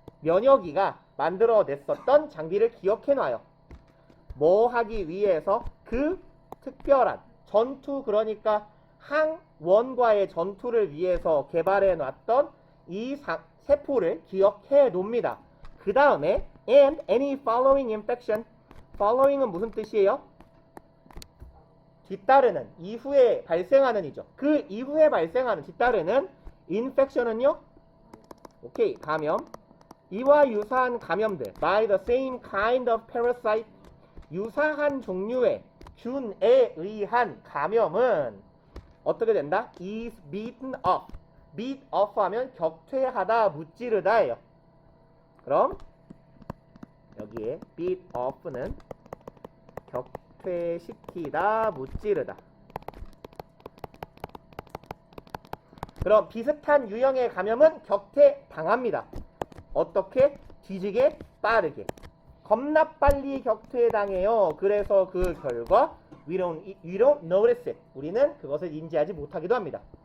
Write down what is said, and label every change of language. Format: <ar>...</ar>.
<ko>면역이가 만들어냈었던 장비를 기억해놔요. 뭐 하기 위해서? 그 특별한 전투, 그러니까 항원과의 전투를 위해서 개발해 놨던 이 세포를 기억해 놉니다. 그 다음에</ko> <en>and any following infection.</en> <ko>following은 무슨 뜻이에요? 뒤따르는, 이후에 발생하는 이죠. 그 이후에 발생하는 뒤따르는 infection은요? 오케이, 감염. 이와 유사한 감염들</ko> <en>by the same kind of parasite.</en> <ko>유사한 종류의 균에 의한 감염은 어떻게 된다?</ko> <en>is beaten off.</en> <ko>beat off 하면 격퇴하다, 무찌르다예요. 그럼 여기에 beat off는 격퇴시키다, 무찌르다. 그럼 비슷한 유형의 감염은 격퇴당합니다. 어떻게? 뒤지게 빠르게. 겁나 빨리 격퇴당해요. 그래서 그 결과</ko> <en>we don't notice it.</en> <ko>우리는 그것을 인지하지 못하기도 합니다.</ko>